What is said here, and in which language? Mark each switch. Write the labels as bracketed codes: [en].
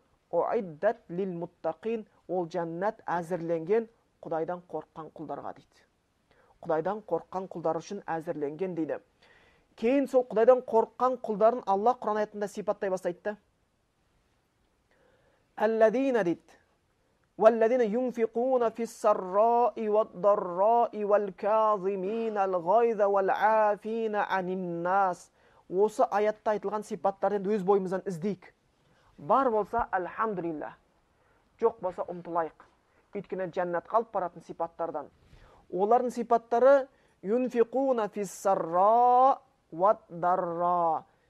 [ar] Уиддат лил муттақин, [kk] ол жәннат әзірленген Құдайдан қорыққан құлдарға дейді. Құдайдан қорыққан құлдар үшін әзірленген дейді. Кейін сол Құдайдан қорыққан құлдарын Аллах Құран аятында сипаттай бастайды. Алладина дейді. [ar] والذين ينفقون في السراء والضراء والكاظمين الغيظ والعافين عن الناس. [kk] Осы аятта айтылған сипаттарды өз бойымыздан іздейік. Бар болса альхамдулилlah, жоқ болса ұмтылайық. Өйткені жәннат қалып баратын сипаттардан. Олардың сипаттары [ar] юнфиқуна фиссарра вад-дарра.